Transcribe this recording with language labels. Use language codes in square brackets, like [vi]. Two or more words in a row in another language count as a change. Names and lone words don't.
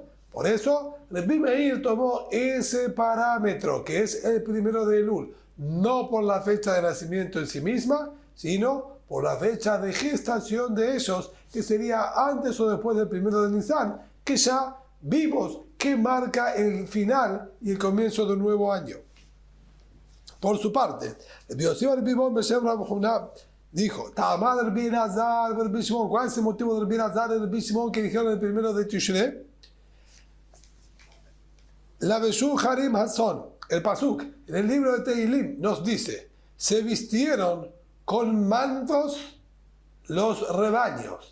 [es] Por eso, Rabbi Meir tomó ese parámetro, que es el primero de Elul, no por la fecha de nacimiento en sí misma, sino por la fecha de gestación de ellos, que sería antes o después del primero de Nisan, que ya vimos que marca el final y el comienzo de un nuevo año. Por su parte, Rabbi Yossi Rabbi Bon Beshem Rabbi Huna dijo, Ta'amad Rabbi Elazar, Rabbi Shimon, ¿cuál es el motivo de Rabbi Elazar y Rabbi Shimon que dijeron el primero de Tishrei? [he] לבשו כרים הצאן, [es] el Pasuk, en el libro de Tehilim, nos dice, se vistieron con mantos los rebaños.